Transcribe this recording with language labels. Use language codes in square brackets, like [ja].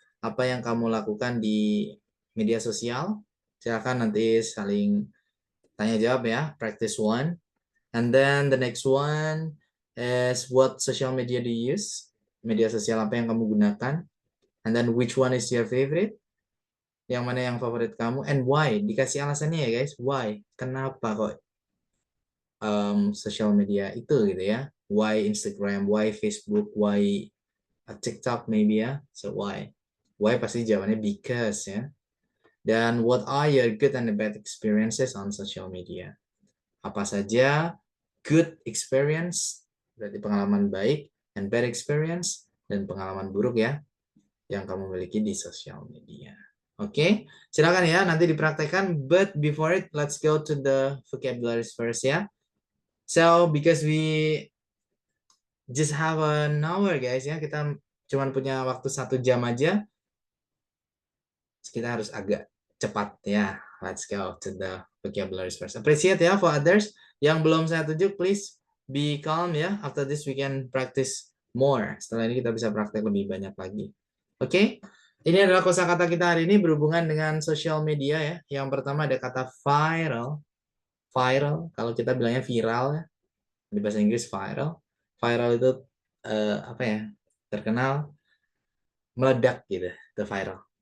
[id] Apa yang kamu lakukan di media sosial? Silakan nanti saling tanya jawab ya. [en] Practice 1. And then the next one is what social media do you use? [id] Media sosial apa yang kamu gunakan? [en] And then which one is your favorite? [id] Yang mana yang favorit kamu? [en] And why? [id] Dikasih alasannya ya guys. Why? Kenapa kok social media itu gitu ya? [en] Why Instagram? Why Facebook? Why TikTok maybe ya? So why? Why [id] pasti jawabannya [en] because ya. Dan what are your good and bad experiences on social media? [id] Apa saja good experience, berarti pengalaman baik, and bad experience, dan pengalaman buruk ya, yang kamu miliki di sosial media. Oke, silakan ya, nanti dipraktekkan. [en] But before it, let's go to the vocabularies first ya. So, because we just have an hour guys ya, [id] kita cuma punya waktu 1 jam aja. Kita harus agak cepat ya. [en] Let's go to the vocabularies first. Appreciate ya for others. [id] Yang belum saya tunjuk, [en] please be calm ya. After this we can practice more. [id] Setelah ini kita bisa praktek lebih banyak lagi. Oke. Ini adalah kosakata kita hari ini berhubungan dengan social media ya. Yang pertama ada kata viral. Viral, kalau kita bilangnya viral ya. Di bahasa Inggris viral. Viral itu apa ya? Terkenal, meledak gitu. The viral.